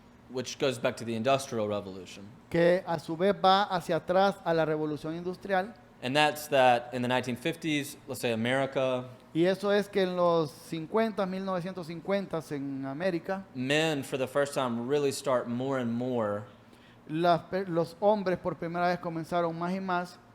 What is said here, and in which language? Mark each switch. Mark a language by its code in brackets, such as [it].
[en] Which goes back to the Industrial Revolution. [es] que a su vez va hacia atrás a la revolución industrial. [en] And that's that in the 1950s, let's say America, [es] Y eso es que en los 1950 en América, [en] men for the first time really start more and more [es] los hombres por primera vez comenzaron más y más